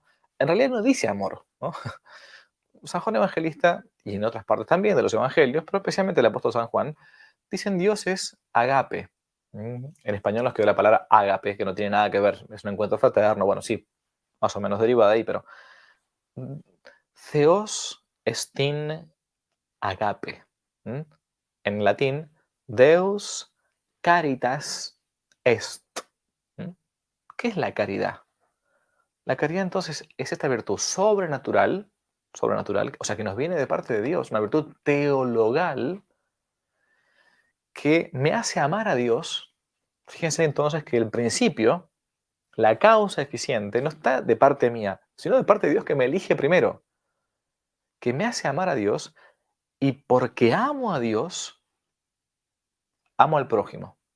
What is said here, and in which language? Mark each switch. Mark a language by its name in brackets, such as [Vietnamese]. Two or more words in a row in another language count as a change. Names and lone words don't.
[Spanish] En realidad no dice amor, ¿no? San Juan Evangelista, y en otras partes también de los Evangelios, pero especialmente el apóstol San Juan, dicen Dios es agape. En español nos quedó la palabra ágape, que no tiene nada que ver, es un encuentro fraterno, bueno, sí, más o menos deriva de ahí, pero mm, [Greek] Theos estin agape. [Spanish] ¿M? En latín, [Latin] Deus caritas est. ¿M? [Spanish] ¿Qué es la caridad? La caridad entonces es esta virtud sobrenatural, o sea, que nos viene de parte de Dios, una virtud teologal que me hace amar a Dios. Fíjense entonces que el principio, la causa eficiente, no está de parte mía, sino de parte de Dios que me elige primero, que me hace amar a Dios y porque amo a Dios, amo al prójimo.